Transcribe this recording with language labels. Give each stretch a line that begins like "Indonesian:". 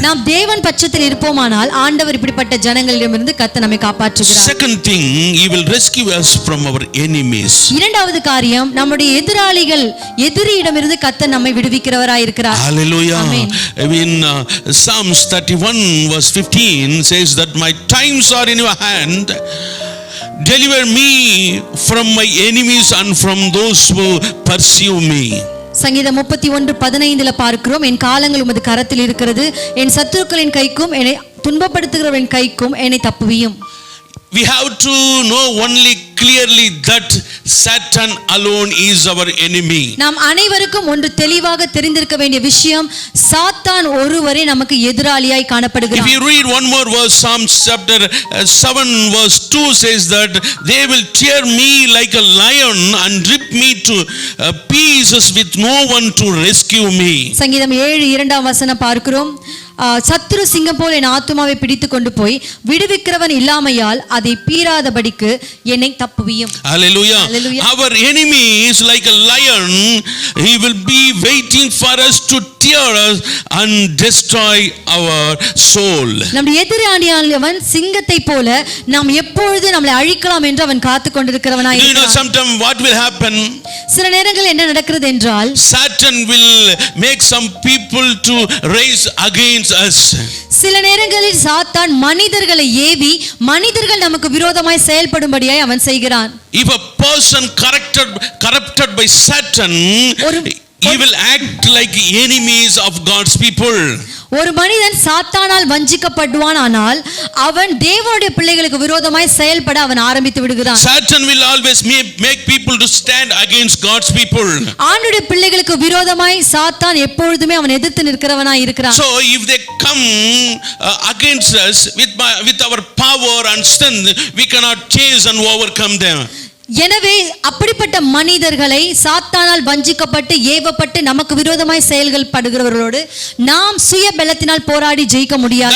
Tamil: நாம் தேவன் பட்சத்தில் இருப்போமானால் ஆண்டவர் இப்படிப்பட்ட ஜனங்களிடமிருந்து கர்த்தர் நம்மை காப்பாற்றுகிறார்.
English: Second thing, He will rescue us from our enemies.
Tamil: இரண்டாவது காரியம், நம்முடைய எதிரியிடமிருந்து கர்த்தர் நம்மை விடுவிக்கிறவராய் இருக்கிறார்.
English: Hallelujah.
Tamil: Amen.
English: In Psalms 31 verse 15 says that my times are in your hand. Deliver me from my enemies and from those who pursue me.
Tamil: சங்கீதம் 31:15 பார்க்கிறோம், என் காலங்கள் உமது கரத்தில் இருக்கிறது, என் சத்துருக்களின் கைக்கும் என்னை துன்பப்படுத்துகிறவரின் கைக்கும் என்னை தப்புவியும்.
English: We have to know only clearly that Satan alone is our enemy.
Tamil: நாம் அனைவருக்கும் ஒன்று தெளிவாக தெரிந்திருக்க வேண்டிய விஷயம், சாத்தான் ஒருவரே நமக்கு எதிராளியாய்
English: If
Tamil: காணப்படுகிறார்.
English: you read one more verse, Psalms chapter 7 verse 2 says that they will tear me like a lion and rip me to pieces with no one to rescue me.
Tamil: சங்கீதம் 7:2 பார்க்கிறோம், சத்துரு சிங்கம் போல் என் ஆத்துமாவை பிடித்து கொண்டு போய் விடுவிக்கிறவன் இல்லாமையால் அதை பீறாதபடிக்கு என்னை தப்புவியும்.
English: Hallelujah.
Tamil: Hallelujah.
English: Our enemy is like a lion. He will be waiting for us to tear us and destroy our soul.
Tamil: நம்முடைய எதிராளியானவன் சிங்கத்தை போல நாம் எப்பொழுது நம்மளை அழிக்கலாம் என்று அவன் காத்து கொண்டிருக்கிறவனாய்
English: You know,
Tamil: இருக்கிறான்.
English: sometime what will happen?
Tamil: சில நேரங்கள் என்ன நடக்கிறது என்றால்,
English: Satan will make some people to raise against us.
Tamil: சில நேரங்களில் சாத்தான் மனிதர்களை ஏவி மனிதர்கள் நமக்கு விரோதமாய் செயல்படும்படியாய் அவன் செய்கிறான்.
English: If a person corrupted by Satan, he will act like enemies of God's people.
Tamil: ஒரு மனிதன் சாத்தானால் வஞ்சிக்கப்படுவான், ஆனால் அவன் தேவனுடைய பிள்ளைகளுக்கு விரோதமாய் செயல்பட அவன் ஆரம்பித்து விடுகிறான்.
English: Satan will always make people to stand against God's people.
Tamil: ஆண்டவருடைய பிள்ளைகளுக்கு விரோதமாய் சாத்தான் எப்பொழுதுமே அவன் எதிர்த்து நிற்கிறவனாய் இருக்கிறான்.
English: So if they come against us with our power and strength, we cannot chase and overcome them.
Tamil: எனவே அப்படிப்பட்ட மனிதர்களை சாத்தானால் வஞ்சிக்கப்பட்டு ஏவப்பட்டு நமக்கு விரோதமாய் செயல்கள் படுகிறவர்களோடு நாம் சுய பலத்தினால் போராடி ஜெயிக்க முடியாது.